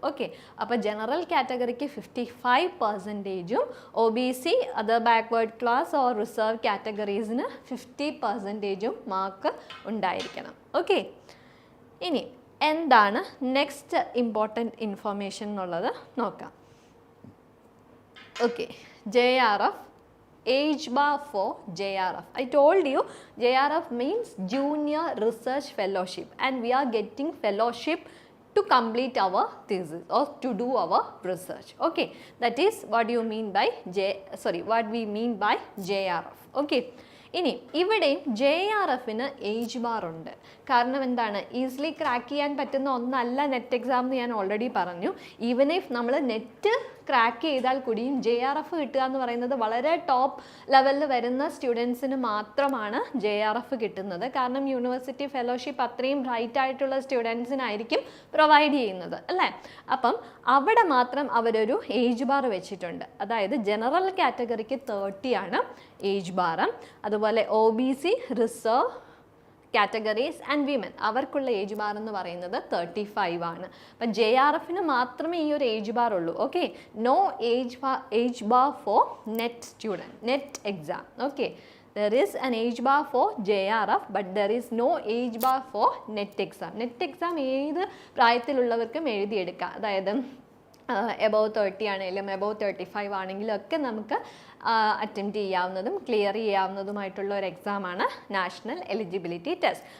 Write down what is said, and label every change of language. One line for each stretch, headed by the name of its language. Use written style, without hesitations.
Malayalam: Okay, അപ്പോൾ general കാറ്റഗറിക്ക് 55%, OBC other backward class or reserve കാറ്റഗറീസിന് 50% mark ഉണ്ടായിരിക്കണം. Okay, ഇനി എന്താണ് നെക്സ്റ്റ് ഇമ്പോർട്ടൻറ്റ് ഇൻഫർമേഷൻ എന്നുള്ളത് നോക്കാം.
English: Okay, JRF, age bar for JRF. I told you JRF means Junior Research Fellowship, and we are getting fellowship to complete our thesis or to do our research. Okay, that is what you mean by what we mean by JRF.
Malayalam: Okay, ഇനി ഇവിടെയും JRFന് age bar ഉണ്ട്. കാരണം എന്താണ്, easily crack ചെയ്യാൻ പറ്റുന്ന ഒന്നല്ല net exam എന്ന് ഞാൻ ഓൾറെഡി പറഞ്ഞു.
English: even if
Malayalam: നമ്മൾ നെറ്റ് ക്രാക്ക് ചെയ്താൽ കൂടിയും JRF കിട്ടുക എന്ന് പറയുന്നത് വളരെ ടോപ്പ് ലെവലിൽ വരുന്ന സ്റ്റുഡൻസിന് മാത്രമാണ് JRF കിട്ടുന്നത്. കാരണം യൂണിവേഴ്സിറ്റി ഫെലോഷിപ്പ് അത്രയും ബ്രൈറ്റ് ആയിട്ടുള്ള സ്റ്റുഡൻസിനായിരിക്കും പ്രൊവൈഡ് ചെയ്യുന്നത്, അല്ലേ? അപ്പം അവിടെ മാത്രം അവരൊരു ഏജ് ബാർ വെച്ചിട്ടുണ്ട്. അതായത് ജനറൽ കാറ്റഗറിക്ക് 30 ആണ് ഏജ് ബാർ. അതുപോലെ OBC, reserve categories and women അവർക്കുള്ള ഏജ് ബാർ എന്ന് പറയുന്നത് 35 ആണ്. അപ്പം JRFന് മാത്രമേ ഈ ഒരു ഏജ് ബാർ ഉള്ളൂ.
English: Okay, no age bar for NET student, NET exam. Okay, there is an age bar for JRF but there is no age bar for net exam.
Malayalam: net exam ഏത് പ്രായത്തിലുള്ളവർക്കും എഴുതിയെടുക്കാം. അതായത് എബവ് 30 ആണെങ്കിലും above 35 ആണെങ്കിലും ഒക്കെ നമുക്ക് attempt ചെയ്യാവുന്നതും clear ചെയ്യാവുന്നതുമായിട്ടുള്ള ഒരു എക്സാമാണ് national eligibility test.